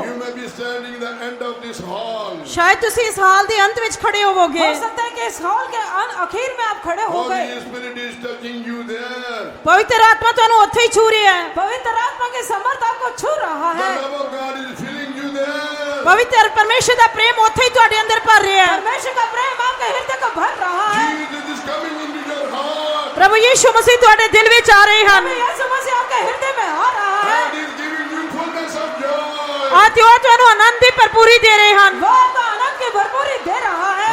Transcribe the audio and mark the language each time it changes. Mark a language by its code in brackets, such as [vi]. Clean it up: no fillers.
[en] you may be standing in the end of this hall. [pa] ਸ਼ਾਇਦ ਤੁਸੀਂ ਇਸ ਹਾਲ ਦੇ ਅੰਤ ਵਿੱਚ ਖੜੇ ਹੋਵੋਗੇ। [hi] हो सकता है कि इस हॉल के आखिर में आप खड़े हो गए। [en] Holy Spirit is touching you there. [pa] ਪਵਿੱਤਰ ਆਤਮਾ ਤੁਹਾਨੂੰ ਉੱਥੇ ਹੀ ਛੂ ਰਿਹਾ ਹੈ। [hi] पवित्र आत्मा की समर्थ आपको छू रहा [en] The [hi] है। [en] love of God is filling you there. [pa] ਪਵਿੱਤਰ ਪਰਮੇਸ਼ਰ ਦਾ ਪ੍ਰੇਮ ਉੱਥੇ ਹੀ ਤੁਹਾਡੇ ਅੰਦਰ ਭਰ ਰਿਹਾ ਹੈ। [hi] परमेश्वर का प्रेम आपके हृदय को भर रहा है। [en] Jesus is coming into your heart. [pa] ਪ੍ਰਭु Yishu ਮਸੀਹ ਤੁਹਾਡੇ ਦਿਲ ਵਿੱਚ ਆ ਰਹੇ ਹਨ। [hi] यीशु मसीह आपके हृदय में आ रहा है। [en] God is giving you fullness of joy. [pa] ਅਤੇ ਉਹ ਤੁਹਾਨੂੰ ਆਨੰਦ ਦੀ ਭਰਪੂਰੀ ਦੇ ਰਹੇ ਹਨ। [hi] वो आपको आनंद की भरपूरी दे रहा है।